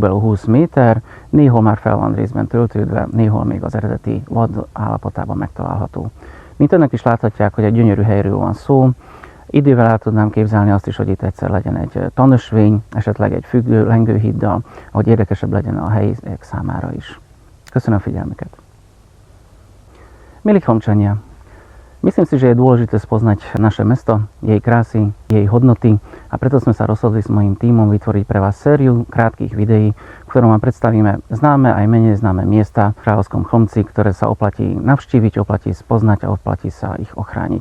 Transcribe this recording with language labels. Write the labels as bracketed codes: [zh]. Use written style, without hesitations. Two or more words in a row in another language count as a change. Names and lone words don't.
[hu] 20 méter, néhol már fel van részben töltődve, néhol még az eredeti vad állapotában megtalálható. Mint önök is láthatják, hogy egy gyönyörű helyről van szó. Idővel el tudnám képzelni azt is, hogy itt egyszer legyen egy tanösvény, esetleg egy függő lengőhíddal, hogy érdekesebb legyen a helyiek számára is. Köszönöm figyelmeket. [sk] Milí Chlumčania, myslím si, že je dôležité spoznať naše mesto, jej krásy, jej hodnoty a preto sme sa rozhodli s mojím tímom vytvoriť pre vás sériu krátkých videí, v ktorom vám predstavíme známe aj menej známe miesta v Kráľovskom Chlumci, ktoré sa oplatí navštíviť, oplatí spoznať a oplatí sa ich ochrániť.